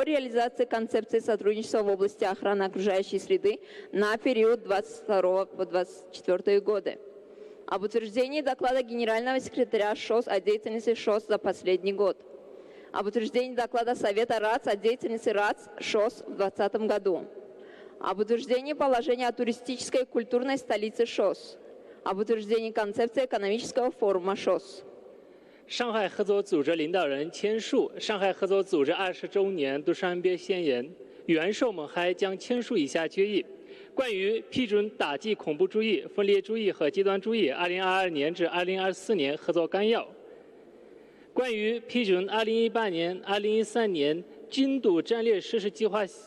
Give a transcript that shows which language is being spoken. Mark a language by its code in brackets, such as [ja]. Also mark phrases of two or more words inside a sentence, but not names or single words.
[ru] реализации концепции сотрудничества в области охраны окружающей среды на период 22 по 24 годы, об утверждении доклада Генерального секретаря ШОС о деятельности ШОС за последний год, об утверждении доклада Совета РАЦ о деятельности РАЦ ШОС в 2020 году, об утверждении положения о туристической и культурной столице ШОС, об утверждении концепции экономического форума ШОС. [zh] 上海合作组织领导人签署上海合作组织20周年杜尚别宣言，元首们还将签署以下决议：关于批准打击恐怖主义、分裂主义和极端主义2022年至2024年合作纲要；关于批准2018年、2013年京都战略实施计划